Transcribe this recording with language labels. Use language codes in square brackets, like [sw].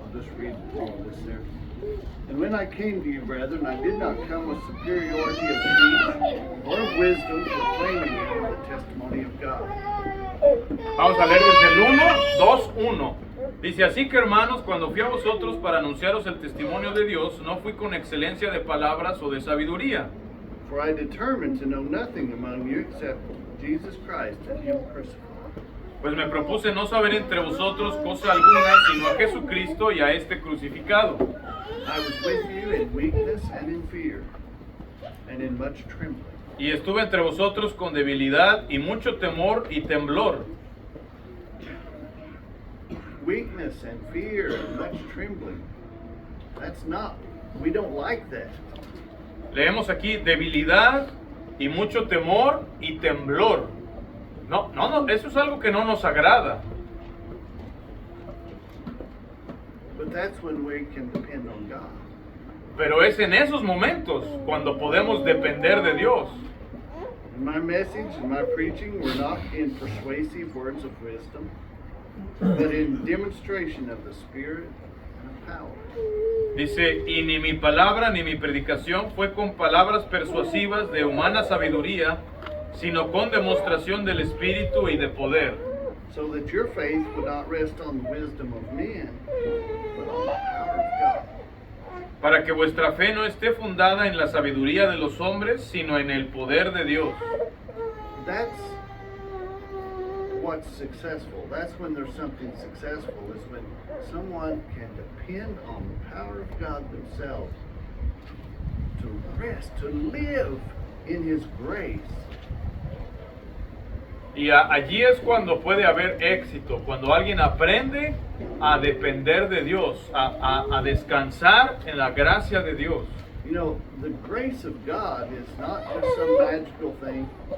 [en] I'll just read all of this there. And when I came to you, brethren, I did not come with superiority of speech or of wisdom, proclaiming you the testimony of God. [es] Vamos a leer desde el 1, 2, 1. Dice, así que hermanos, cuando fui a vosotros para anunciaros el testimonio de Dios, no fui con excelencia de palabras o de sabiduría. [en] For I determined to know nothing among you except Jesus Christ and Him crucified. [es] Pues me propuse no saber entre vosotros cosa alguna, sino a Jesucristo y a este crucificado. [en] I was with you in weakness and in fear, and in much trembling. [es] Y estuve entre vosotros con debilidad y mucho temor y temblor. [en] Weakness and fear and much trembling. That's not, we don't like that. [es] Leemos aquí debilidad y mucho temor y temblor. No, eso es algo que no nos agrada. [en] But that's when we can depend on God. [es] Pero es en esos momentos cuando podemos depender de Dios. [en] And my message and my preaching were not in persuasive words of wisdom, but in demonstration of the Spirit and of power. [es] Dice, y ni mi palabra ni mi predicación fue con palabras persuasivas de humana sabiduría, sino con demostración del Espíritu y de poder. [en] So that your faith would not rest on the wisdom of men, but on the power of God. [es] Para que vuestra fe no esté fundada en la sabiduría de los hombres, sino en el poder de Dios. [en] That's what's successful. That's when there's something successful, is when someone can depend on the power of God themselves to rest, to live in His grace. [es] Y allí es cuando puede haber éxito, cuando alguien aprende a depender de Dios, a descansar en la gracia de Dios. [en] You know, the grace of God is not just some magical thing.